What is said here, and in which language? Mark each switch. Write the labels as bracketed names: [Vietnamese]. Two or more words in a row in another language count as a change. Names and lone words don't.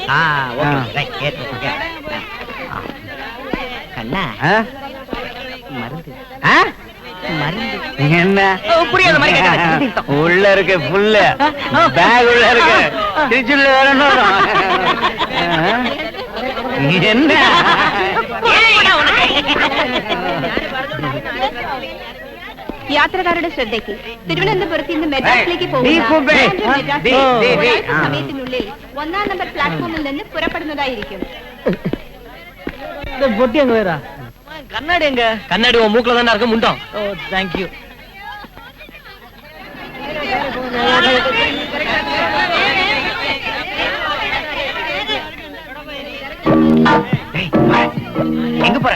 [Tamil] கண்ணா, மருந்து மருந்து என்ன புரியாத மாதிரி கேட்டேன். உள்ள இருக்கு புல்ல பேக் உள்ள இருக்கு. திருச்சில வரணும். என்ன [Malayalam] യാത്രക്കാരുടെ ശ്രദ്ധയ്ക്ക് തിരുവനന്തപുരത്ത് നിന്ന് മെഡ്രാസിലേക്ക് സമയത്തിനുള്ളിൽ 1-ാം നമ്പർ പ്ലാറ്റ്ഫോമിൽ നിന്ന് പുറപ്പെടുന്നതായിരിക്കും. [Tamil] பொட்டி அங்க வேற. கண்ணாடி எங்க? கண்ணாடி உன் மூக்குல தானே இருக்கு. முண்டம். ஓ, [English] thank you. [Tamil] எங்க போற?